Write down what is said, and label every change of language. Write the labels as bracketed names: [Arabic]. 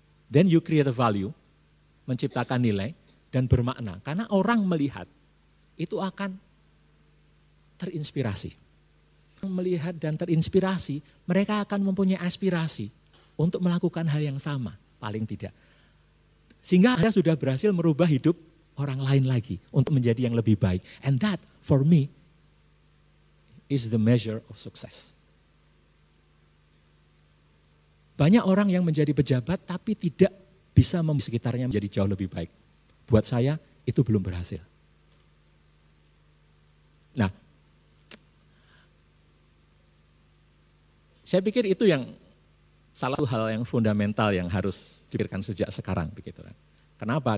[English] Then you create a value, [Indonesian] menciptakan nilai dan bermakna, karena orang melihat itu akan terinspirasi. Melihat dan terinspirasi, mereka akan mempunyai aspirasi untuk melakukan hal yang sama, paling tidak. Sehingga Anda sudah berhasil merubah hidup orang lain lagi untuk menjadi yang lebih baik. [English] And that for me is the measure of success. [Indonesian] Banyak orang yang menjadi pejabat tapi tidak bisa membuat sekitarnya menjadi jauh lebih baik. Buat saya itu belum berhasil. Nah, saya pikir itu yang salah satu hal yang fundamental yang harus dipikirkan sejak sekarang begitu kan. Kenapa?